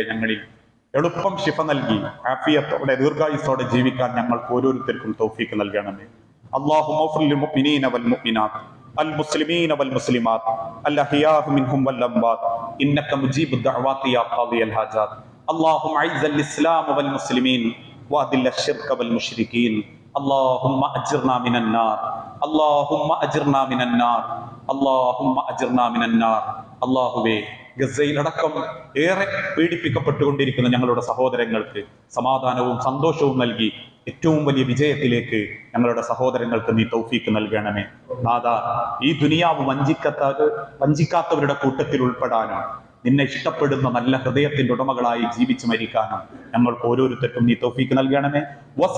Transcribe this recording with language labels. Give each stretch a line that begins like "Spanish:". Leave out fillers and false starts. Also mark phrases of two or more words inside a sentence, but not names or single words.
Malayalam: ഞങ്ങളിൽ എളുപ്പം ശിഫ നൽകി ആഫിയത്തോടെ ദീർഘായുസ്സോടെ ജീവിക്കാൻ ഞങ്ങൾക്ക് ഓരോരുത്തർക്കും തൗഫീഖ് നൽകണമേ.
Arabic: اللهم اغفر للمؤمنين والمؤمنات المسلمين والمسلمات الأحياء منهم والأموات إنك مجيب الدعوات يا قاضي الحاجات. اللهم أعز الإسلام والمسلمين وأذل الشرك والمشركين. اللهم أجرنا من النار، اللهم أجرنا من النار، اللهم أجرنا من النار.
Malayalam: അല്ലാഹുവേ, ഗസയിലടക്കം ഏറെ പീഡിപ്പിക്കപ്പെട്ടുകൊണ്ടിരിക്കുന്ന ഞങ്ങളുടെ സഹോദരങ്ങൾക്ക് സമാധാനവും സന്തോഷവും നൽകി ഏറ്റവും വലിയ വിജയത്തിലേക്ക് ഞങ്ങളുടെ സഹോദരങ്ങൾക്ക് നീ തൗഫീഖ് നൽകണമേ. നാഥാ, ഈ ദുനിയാവ് വഞ്ചിക്കാത്തവരുടെ കൂട്ടത്തിൽ ഉൾപ്പെടാനും നിന്നെ ഇഷ്ടപ്പെടുന്ന നല്ല ഹൃദയത്തിന്റെ ഉടമകളായി ജീവിച്ചു മരിക്കാനും ഞങ്ങൾക്ക് ഓരോരുത്തർക്കും നീ തൗഫീഖ് നൽകണമേ.